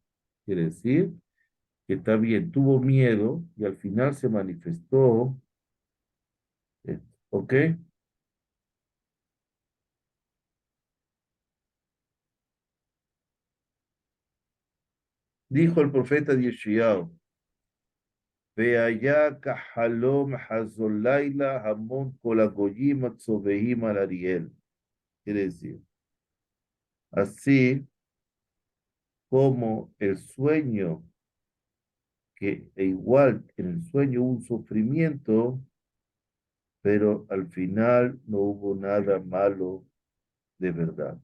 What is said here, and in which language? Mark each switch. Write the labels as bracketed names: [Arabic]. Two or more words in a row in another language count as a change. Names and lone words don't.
[Spanish] Quiere decir que está bien, tuvo miedo y al final se manifestó. [Hebrew] ¿Ok? [Spanish] Dijo el profeta Yeshayahu, [Hebrew] והיה כחלום חזון לילה המון כל הגוים הצובאים על אריאל. [Spanish] Quiere decir, así como el sueño, que igual en el sueño hubo un sufrimiento, pero al final no hubo nada malo de verdad.